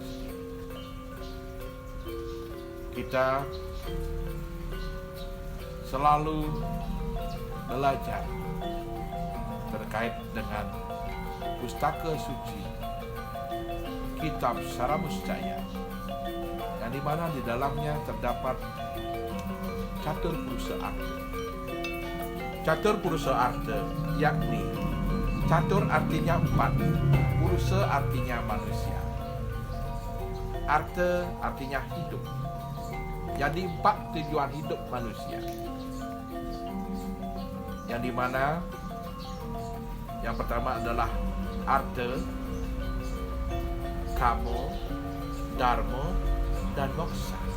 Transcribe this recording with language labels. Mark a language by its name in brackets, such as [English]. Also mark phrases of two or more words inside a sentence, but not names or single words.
[Indonesian] Kita selalu belajar terkait dengan pustaka suci Kitab Saramuscaya, yang dimana di dalamnya terdapat catur purusa arta. Catur purusa arta yakni catur artinya 4, purusa artinya manusia, arta artinya hidup. Jadi 4 tujuan hidup manusia, yang dimana yang pertama adalah arta, kamo, dharma, dan moksa.